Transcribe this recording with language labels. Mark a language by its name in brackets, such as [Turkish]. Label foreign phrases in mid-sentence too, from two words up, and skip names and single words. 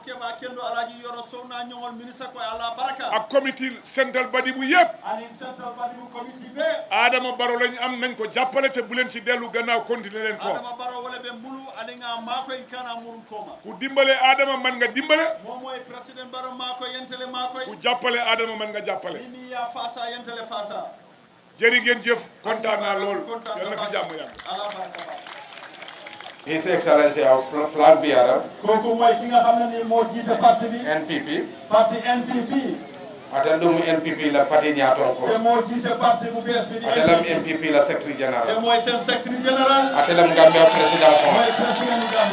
[Wolof] ak comité central badi bu yëpp Adama Barrow lañ am nañ ko jàppale te bu leen ci dellu gannaaw continuer leen ko ku dimbale Adama man nga dimbale ku jàppale Adama man nga jàppale jërë ngeen jëf kontaan naa lool yal na fi jàmm yàgg [English] His Excellency our flag bearer [Wolof] kooku mooy ki nga xam ne ni moo jiite parti bi NPP parti NPP [Fula] atel ɗum NPP la parti ñaton ko [Wolof] te moo jiite parti bu bees bi di [Fula] atelam NPP la secretary [Wolof] te general mooy seen secrétaire général [Fula] atelam Gambia président ko [Wolof] mooy président bu Gambie